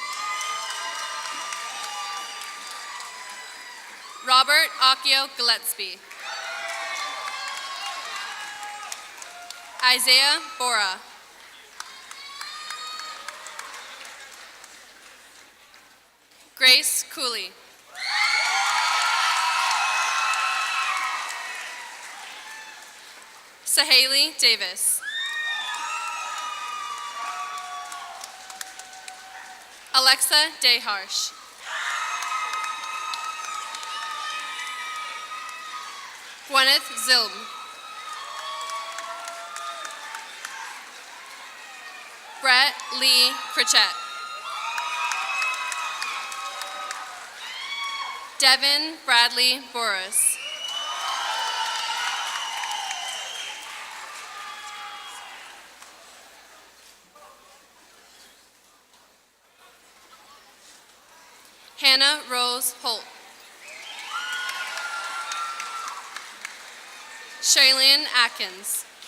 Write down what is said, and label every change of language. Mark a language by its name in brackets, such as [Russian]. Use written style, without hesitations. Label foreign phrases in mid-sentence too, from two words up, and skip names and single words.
[English] Robert Akio Gillespie. Isaiah Bora. Grace Cooley. Sahaley Davis. Alexa Deharsh. Gwyneth Zilm. Brett Lee Pritchett. Devin Bradley Boris. Hannah Rose Holt. Shailene Atkins.